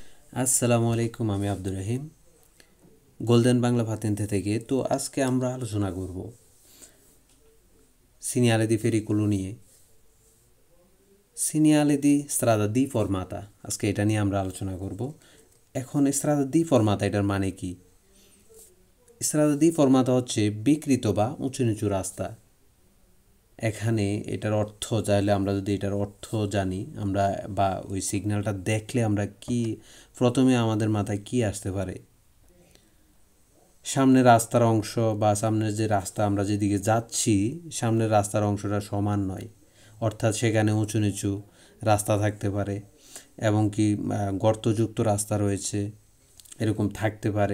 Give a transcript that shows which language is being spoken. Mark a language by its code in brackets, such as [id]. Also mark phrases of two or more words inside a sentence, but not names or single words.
[bn] আসসালামু আলাইকুম, আমি আব্দুর রহিম গোল্ডেন বাংলা ভাতেন্তে থেকে। তো আজকে আমরা আলোচনা করব [it] segnale di pericolo [bn] নিয়ে। [it] segnale di strada di formata, [bn] আজকে এটা নিয়ে আমরা আলোচনা করব। এখন [it] strada di formata [bn] এটার মানে কি? [it] strada di formata [bn] হচ্ছে বিকৃত বা উঁচু নিচু রাস্তা। এখানে এটার অর্থ চাইলে আমরা যদি এটার অর্থ জানি, আমরা বা ওই সিগন্যালটা দেখলে আমরা কি প্রথমে আমাদের মাথায় কি আসতে পারে? সামনের রাস্তার অংশ বা সামনের যে রাস্তা আমরা যেদিকে যাচ্ছি, সামনের রাস্তার অংশটা সমান নয়, অর্থাৎ সেখানে উঁচু নিচু রাস্তা থাকতে পারে এবং কি গর্তযুক্ত রাস্তা রয়েছে, এরকম থাকতে পারে।